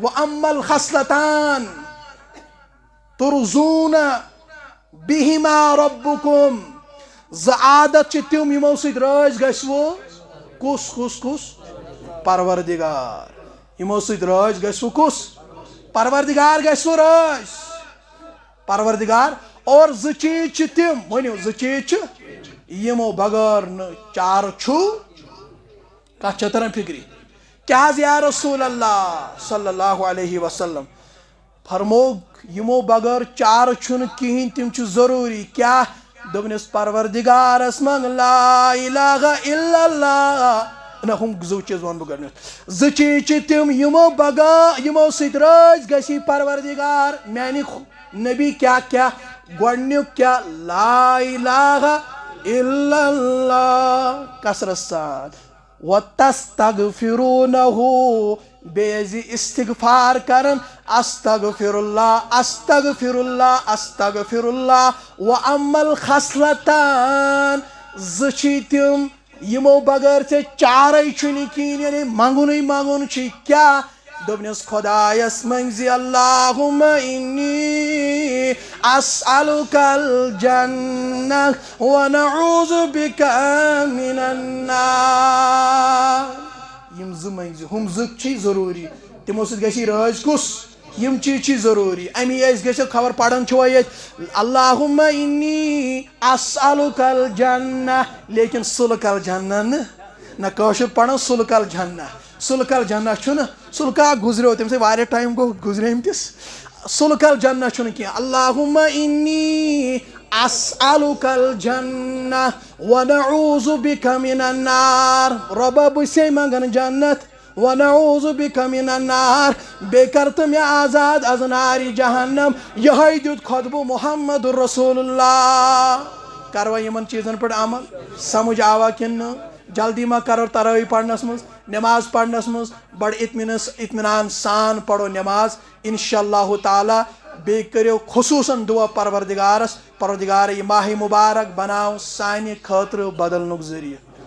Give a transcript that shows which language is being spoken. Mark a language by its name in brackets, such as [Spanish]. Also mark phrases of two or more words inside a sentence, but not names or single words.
[Arabic] وَأَمَّا الْخَصْلَتَانِ تُرْضُونَ بِهِمَا رَبَّكُمْ [Kashmiri] 2 عادَت تِم یمو سۭتۍ رٲضۍ گو کُس کُس کُس پروردگار. یمو سۭتۍ رٲضۍ گژھِ سُہ کُس پروردگار گژھِ سُہ رٲضۍ پروردگار اور زٕ چیٖز چھِ تِم ؤنِو زٕ چیٖز چھِ یمو بغٲر نہٕ چارٕ چھُ کتھ چھےٚ تران فکرِ کیٛاہ حظ [Arabic] یا رسول اللہ صلی اللہ علیہ وسلم [Kashmiri] فرموک یمو بغٲر چارٕ چھُنہٕ کِہیٖنۍ تِم چھِ ضروٗری کیٛاہ دوٚپنَس پروردگارس منٛگ [Arabic] لا الہ الا اللہ [Kashmiri] نہ ہُم زٕ چیٖز وَنہٕ بہٕ گۄڈنٮ۪تھ زٕ چیٖز چھِ تِم یمو بغٲر یمو سۭتۍ رٲضۍ گژھی پروردگار میانہِ نبی کیٛاہ کیٛاہ گۄڈنیُک کیٛاہ [Arabic] لا الہ الا اللہ [Kashmiri] کثرت سان [Arabic] وَتَسْتَغْفِرُونَهُ [Kashmiri] بیٚیہِ استغفار کرن [Arabic] استغفر اللہ استغفر اللہ استغفر اللہ وَأَمَّا الْخَصْلَتان [Kashmiri] زٕ چھی تِم یمو بغٲر ژےٚ چارے چھُنہٕ کِہیٖنۍ یعنی منگنُے منگُن چھُے کیٛاہ دوٚپنَس خۄدایس منٛگزِ [Arabic] اللہُمَّ اِنِّی أَسْأَلُكَ الْجَنَّةَ وَنَعُوذُ بِكَ مِنَ النَّارِ [Kashmiri] یم زٕ منٛگزِ ہُم زٕ چھی ضروٗری تِمو سۭتۍ گژھی رٲضۍ کُس یم چیٖز چھی ضروٗری امی ٲسۍ گٔژھِتھ خبر پران چھِوا ییٚتہِ [Arabic] اللہُمَّ اِنِّی أسألُكَ الْجَنَّةَ [Kashmiri] لیکن [Arabic] سُلک الجنہ [Kashmiri] نہ کٲشُر پران [Arabic] سُلک الجنہ سُلک الجنہ [Kashmiri] چھُنہٕ سُلکا گُزریو تمہِ سۭتۍ واریاہ ٹایم گوٚو گُزریمتِس [Arabic] سُلک الجنہ [Kashmiri] چھُنہٕ کینٛہہ [Arabic] اللہُمَّ اِنِّی أسألُكَ الجنہ وَنَعُوذُ بِكَ مِنَ النَّارِ [Kashmiri] رۄبا بہٕ چھسے منگان جنت [Arabic] وَنَعُوذُ بِكَ مِنَ النَّارِ [Kashmiri] بیٚیہِ کر تہٕ مےٚ آزاد از نارِ جہنم یِہوٚے دیُت خۄطبہٕ محمد رسول اللہ کروا یِمن چیٖزن پٮ۪ٹھ عمل سمجھ آوا کِنہٕ نہٕ جلدی ما کرو ترٲوی پرنس منٛز نٮ۪ماز پرنس منٛز بڑٕ اطمینان سان پرو نٮ۪ماز [Arabic] انشاء اللہ تعالیٰ [Kashmiri] بیٚیہِ کٔرِو خصوٗصن دُعا پروردگارس پروردگار یہِ ماہِ مُبارک بناو سانہِ خٲطرٕ بدلنُک ذٔریعہٕ